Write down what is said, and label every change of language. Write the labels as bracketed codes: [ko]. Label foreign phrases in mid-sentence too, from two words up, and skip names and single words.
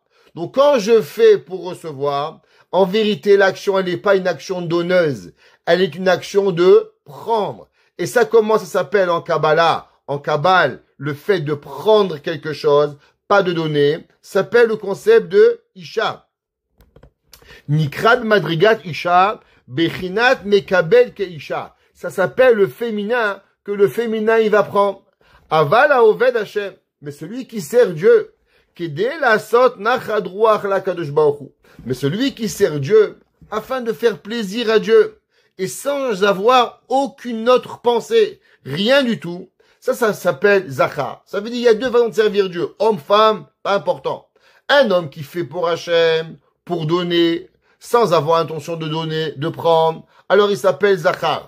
[fr] Donc, quand je fais pour recevoir, en vérité, l'action, elle n'est pas une action donneuse. Elle est une action de prendre. Et ça, comment ça s'appelle en Kabbalah? En Kabbale, le fait de prendre quelque chose, pas de donner, s'appelle le concept de Isha. [he] נקרא מדרגת אשה, בחינת מקבל כאשה. [fr] Ça s'appelle le féminin, que le féminin il va prendre. [he] אבל העובד השם. [fr] Mais celui qui sert Dieu, [he] כדי לעשות נחת רוח לקדוש ברוך הוא. [fr] Mais celui qui sert Dieu, afin de faire plaisir à Dieu, et sans avoir aucune autre pensée, rien du tout, ça s'appelle Zachar. Ça veut dire, il y a deux façons de servir Dieu. Homme, femme, pas important. Un homme qui fait pour Hachem, pour donner, sans avoir intention de donner, de prendre, alors il s'appelle Zachar.